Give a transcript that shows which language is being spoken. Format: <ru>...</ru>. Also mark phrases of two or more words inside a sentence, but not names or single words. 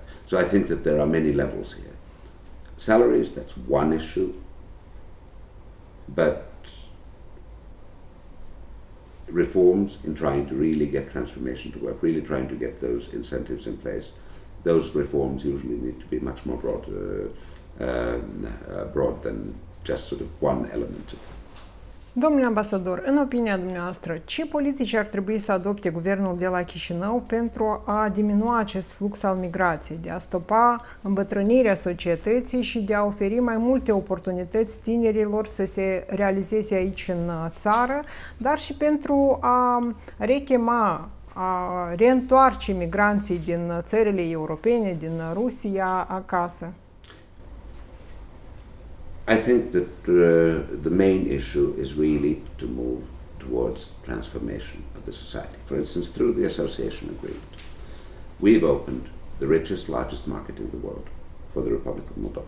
<en>So I think that there are many levels here. Salaries, that's one issue, but reforms in trying to really get transformation to work, really trying to get those incentives in place, those reforms usually need to be much more broad than just sort of one element of it.</en> <ro>Domnule ambasador, în opinia dumneavoastră, ce politici ar trebui să adopte guvernul de la Chișinău pentru a diminua acest flux al migrației, de a stopa îmbătrânirea societății și de a oferi mai multe oportunități tinerilor să se realizeze aici în țară, dar și pentru a rechema, a reîntoarce migranții din țările europene, din Rusia, acasă?</ro> <en>I think that the main issue is really to move towards transformation of the society. For instance, through the association agreement, we've opened the richest, largest market in the world for the Republic of Moldova.</en>